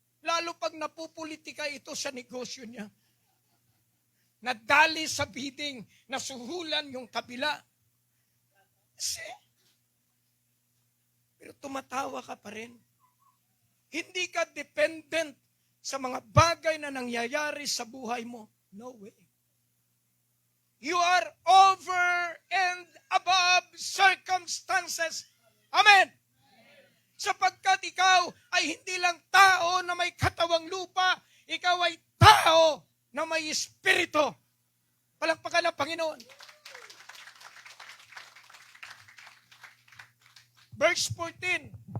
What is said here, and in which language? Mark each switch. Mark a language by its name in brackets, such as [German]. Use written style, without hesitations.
[Filipino] Lalo pag napupolitika ito sa negosyo niya. Nadali sa bidding, nasuhulan yung kabila. Pero tumatawa ka pa rin. Hindi ka dependent sa mga bagay na nangyayari sa buhay mo. [English] No way. You are over and above circumstances. Amen. [Filipino] Sapagkat ikaw ay hindi lang tao na may katawang lupa, ikaw ay tao na may espiritu. Palakpakan ng Panginoon. [English] Verse 14.